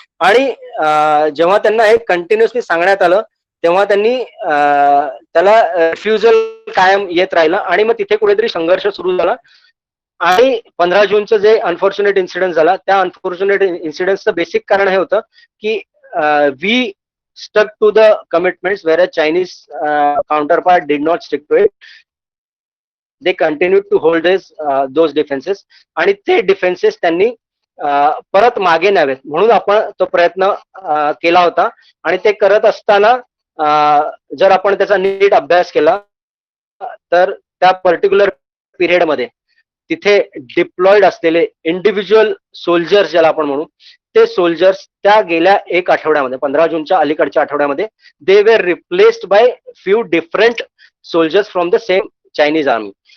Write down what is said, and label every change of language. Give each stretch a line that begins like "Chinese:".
Marathi: आणि जेव्हा त्यांना हे कंटिन्युअसली सांगण्यात आलं, तेव्हा त्यांनी त्याला रिफ्युजल कायम येत राहिलं. आणि मग तिथे कुठेतरी संघर्ष सुरू झाला. आणि 15 जूनचं जे अनफॉर्च्युनेट इन्सिडेंट झाला, त्या अनफॉर्च्युनेट इन्सिडेंटचं बेसिक कारण हे होतं की
English: We stuck to the commitments, whereas Chinese counterpart did not stick to it. They continued to hold those defenses.
Marathi: आणि ते डिफेन्सेस त्यांनी परत मागे न्यावेत म्हणून आपण तो प्रयत्न केला होता. आणि ते करत असताना जर आपण त्याचा नीट अभ्यास केला तर त्या पर्टिक्युलर पिरियडमध्ये तिथे डिप्लॉइड असलेले इंडिव्हिज्युअल सोल्जर्स ज्याला आपण म्हणू, ते सोल्जर्स त्या गेल्या एक आठवड्यामध्ये, 15 जूनच्या अलीकडच्या आठवड्यामध्ये,
English: They were replaced by few different soldiers from the same Chinese army.